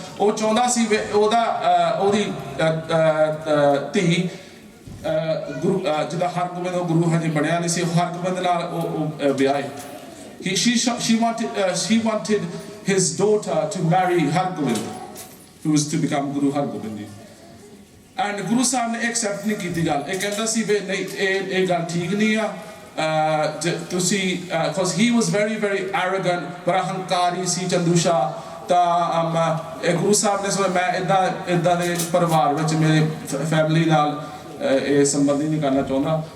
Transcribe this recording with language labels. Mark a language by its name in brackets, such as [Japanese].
[Punjabi] ਉਹ ਚਾਹੁੰਦਾ ਸੀ ਉਹਦੀ ਧੀ ਗੁਰੂ ਜਿਹਦਾ ਹਰਗੋਬਿੰਦ ਉਹ ਗੁਰੂ ਹਜੇ ਬਣਿਆ ਨਹੀਂ ਸੀ, ਹਰਗੋਬਿੰਦ ਨਾਲ ਉਹ ਵਿਆਹੇ. [English] She wanted his daughter to marry Hargobind, who was to become Guru Hargobind Ji. [Punjabi] And Guru Sahib ne accept ਨਹੀਂ ਕੀਤੀ ਗੱਲ. ਇਹ ਕਹਿੰਦਾ ਸੀ ਵੀ ਨਹੀਂ, ਇਹ ਗੱਲ ਠੀਕ ਨਹੀਂ ਆ. ਤੁਸੀਂ [English] because he was very very arrogant, [Punjabi] ਬੜਾ ਹੰਕਾਰੀ ਸੀ ਚੰਦੂ ਸ਼ਾਹ. ਤਾਂ ਗੁਰੂ ਸਾਹਿਬ ਨੇ ਸੋਚਿਆ ਮੈਂ ਇੱਦਾਂ ਦੇ ਪਰਿਵਾਰ ਵਿੱਚ ਮੇਰੇ ਫੈਮਿਲੀ ਨਾਲ ਇਹ ਸੰਬੰਧ ਨਹੀਂ ਕਰਨਾ ਚਾਹੁੰਦਾ.